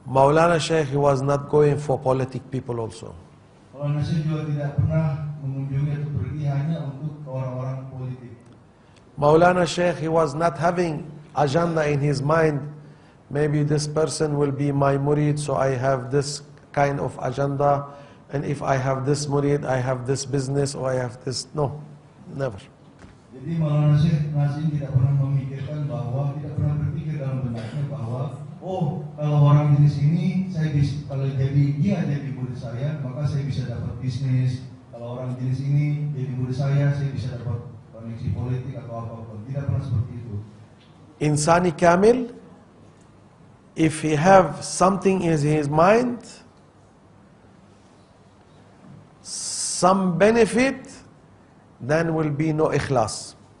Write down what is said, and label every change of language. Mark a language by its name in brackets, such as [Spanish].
[English] Maulana Sheikh, he was not going for politic people also. [Indonesian] Maulana Sheikh juga tidak pernah mengunjungi atau pergi hanya untuk orang-orang politik. [English] Maulana Sheikh, he was not having agenda in his mind. Maybe this person will be my murid, so I have this kind of agenda. And if I have this murid, I have this business, or I have this. No, never. [Indonesian] Jadi Maulana Sheikh Nazim tidak pernah memikirkan bahwa, tidak pernah berpikir dalam benaknya bahwa, oh kalau orang jenis ini, kalau dia jadi murid saya, maka saya bisa dapat bisnis. Kalau orang jenis ini jadi murid saya bisa dapat koneksi politik atau apapun. Tidak pernah seperti itu. [English] Insani Kamil, if he have something in his mind, some benefit, then will be no ikhlas.